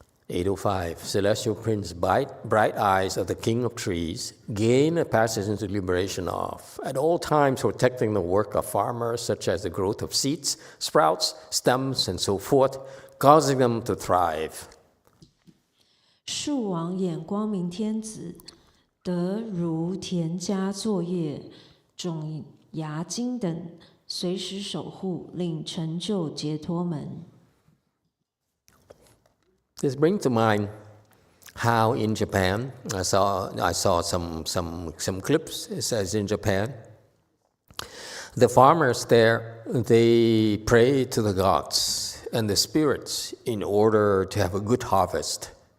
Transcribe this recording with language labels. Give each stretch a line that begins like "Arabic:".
English: 805. Celestial Prince, bright eyes of the King of Trees, gain a passage into liberation of, at all times protecting the work of farmers, such as the growth of seeds, sprouts, stems, and so forth, causing them to thrive.
Chinese: 树王眼光明天子，得如田家作业，种芽金等，随时守护，令成就解脱门。
English: This brings to mind how in Japan, I saw some clips. It says in Japan, the farmers there, they pray to the gods and the spirits in order to have a good harvest.